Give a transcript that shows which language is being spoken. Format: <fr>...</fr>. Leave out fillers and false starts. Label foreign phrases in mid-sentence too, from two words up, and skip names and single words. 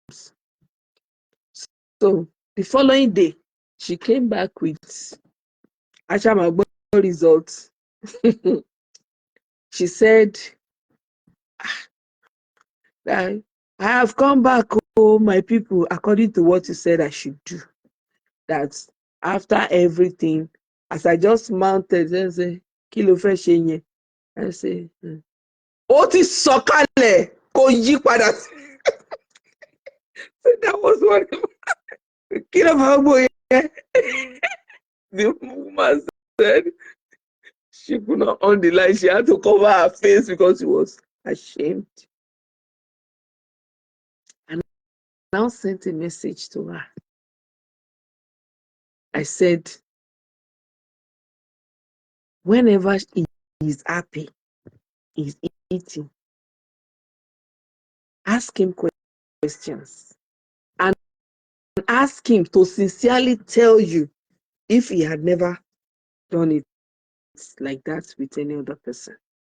<en>So the following day, she came back with Ashamagbo results. She said, I have come back, oh my people, according to what you said I should do. That after everything, as I just mounted, I say,</en> <yo>kí ló fẹ́ ṣe yẹn?</yo> <en>I say,</en> <yo>ó ti sọ̀kalẹ̀ kò yí padà.</yo> <en>So that was what.</en> <yo>Kí ló fẹ́ gbọ́ yẹn?</yo> <en>The woman said she could not on the line. She had to cover her face because she was ashamed. And I now sent a message to her. I said, whenever he is happy, he's eating, ask him questions and ask him to sincerely tell you if he had never done it like that with any other person.</en>